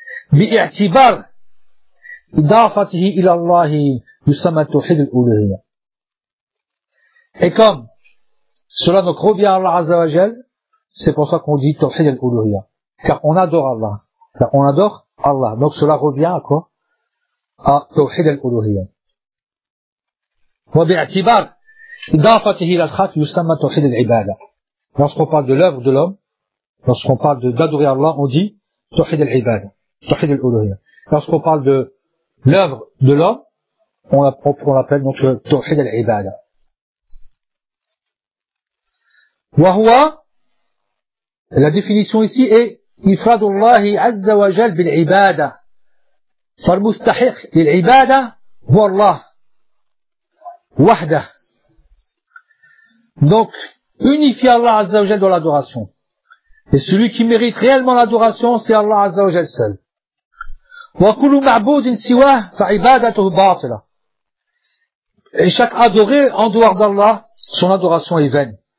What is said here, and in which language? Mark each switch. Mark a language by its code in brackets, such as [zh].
[ar] Bi'i'tibar idafatihi ila Allah yusamma tawhid al-uluhiyyah. [fr] Et comme cela nous revient à Allah Azza wa Jal, c'est pour ça qu'on dit Tawhid al-Uluhiyya. Car on adore Allah. Car on adore Allah. Donc cela revient à quoi? À Tawhid al-Uluhiyya. [ar] وبإعتبار إضافته إلى الخلق يسمى توحيد العبادة. [fr] Lorsqu'on parle de l'œuvre de l'homme, lorsqu'on parle d'adorer Allah, on dit توحيد العبادة, توحيد الألوهية. Lorsqu'on parle de l'œuvre de l'homme, on l'appelle donc توحيد العبادة. [ar] وهو [fr] la définition ici est [ar] إفراد الله عز وجل بالعبادة. فالمستحق للعبادة هو الله. Wahda. [fr] Donc, unifie Allah Azza wa Jal dans l'adoration. Et celui qui mérite réellement l'adoration, c'est Allah Azza wa Jal seul. [ar] Wa kullu ma'budin siwa fa ibadatuhu batila. [fr] Et chaque adoré en dehors d'Allah, son adoration est vaine.